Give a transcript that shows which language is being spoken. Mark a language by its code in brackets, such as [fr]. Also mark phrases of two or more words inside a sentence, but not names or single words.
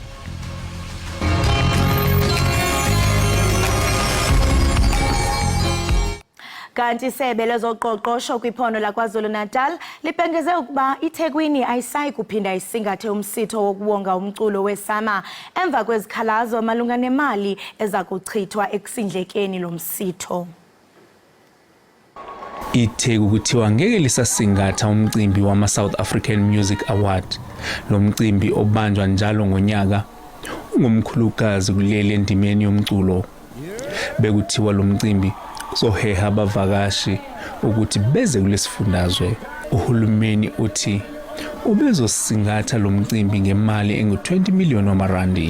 [xh] Kanti isebe lezoqoqosho kwiphondo laKwaZulu Natal libhengeze ukuba iThekwini ayisayi kuphinda isingathe umsitho wokuwonga umculo weSummer emva kwezikhalazo malunga nemali eza kuchithwa ekusindlekeni lo msitho. [zu] Itheku kuthiwa ngeke lisasingatha umcimbi wama-South African Music Award. Lo mcimbi obanjwa njalo ngonyaka ungumkhulukazi kuleli endimeni yomculo. Bekuthiwa lo mcimbi uzoheha abavakashi ukuthi beze kulesifundazwe. Uhulumeni uthi ubezosingatha lo mcimbi ngemali engu-20 million wamarandi.